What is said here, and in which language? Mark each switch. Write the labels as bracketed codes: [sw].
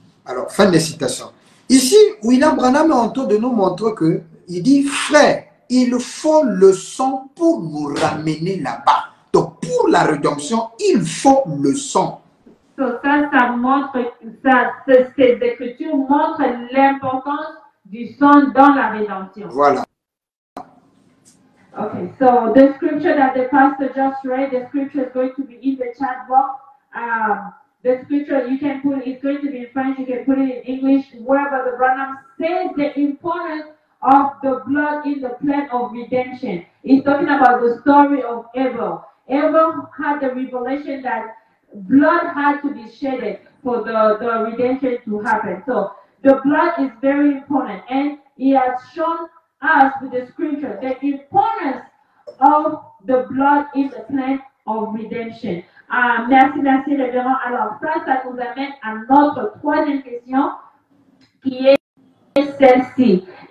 [fr] Alors, fin de citation. Ici, William Branham est en train de nous montrer que, il dit, frère, il faut le sang pour nous ramener là-bas. Donc, pour la rédemption, il faut le sang. Ça montre, ces écritures montrent l'importance du sang dans la rédemption. Voilà. [en] Okay, so the scripture that the pastor just read, the scripture is going to be in the chat box. The scripture you can put, it's going to be in French, you can put it in English, where Brother Branham says the importance of the blood in the plan of redemption. He's talking about the story of Abel. Abel had the revelation that blood had to be shedded for the redemption to happen. So the blood is very important, and he has shown us with the scripture the importance of the blood in the plan of redemption. [fr] Merci, révérend. Alors ça nous amène à notre troisième question, qui est celle-ci.